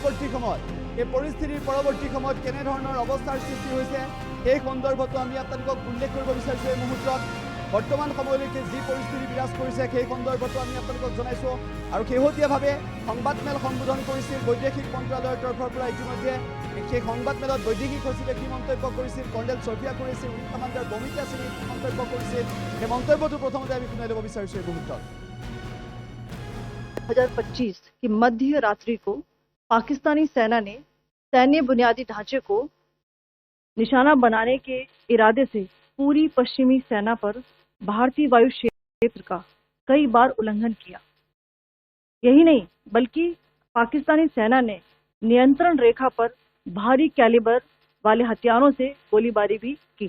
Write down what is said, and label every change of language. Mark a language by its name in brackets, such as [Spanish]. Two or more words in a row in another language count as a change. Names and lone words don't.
[Assamese] পৰৱৰ্তী সময়ত কেনেধৰণৰ অৱস্থাৰ সৃষ্টি হৈছে এই সন্দৰ্ভতো আমি আপোনালোকক উল্লেখ কৰিব বিচাৰিছোঁ এই মুহূৰ্তত বৰ্তমান সময়লৈকে যি পৰিস্থিতি বিৰাজ কৰিছে সেই সন্দৰ্ভতো আমি আপোনালোকক জনাইছোঁ আৰু শেহতীয়াভাৱে সংবাদমেল সম্বোধন কৰিছিল বৈদেশিক মন্ত্ৰালয়ৰ তৰফৰ পৰা ইতিমধ্যে সেই সংবাদমেলত বৈদেশিক সচিবে কি মন্তব্য কৰিছিল কৰ্ণেল চফিয়া কৰিছিল [English] wing commander [Assamese] বমিতা সিঙে কি মন্তব্য কৰিছিল সেই মন্তব্যটো প্ৰথমতে আমি শুনাই ল'ব বিচাৰিছোঁ এই মুহূৰ্তত [Hindi] 2025 की मध्य रात्रि को पाकिस्तानी सेना ने सैन्य बुनियादी ढांचे को निशाना बनाने के इरादे से पूरी पश्चिमी सेना पर भारतीय वायु क्षेत्र का कई बार उल्लंघन किया। यही नहीं बल्कि पाकिस्तानी सेना ने नियंत्रण रेखा पर भारी कैलिबर वाले हथियारों से गोलीबारी भी की।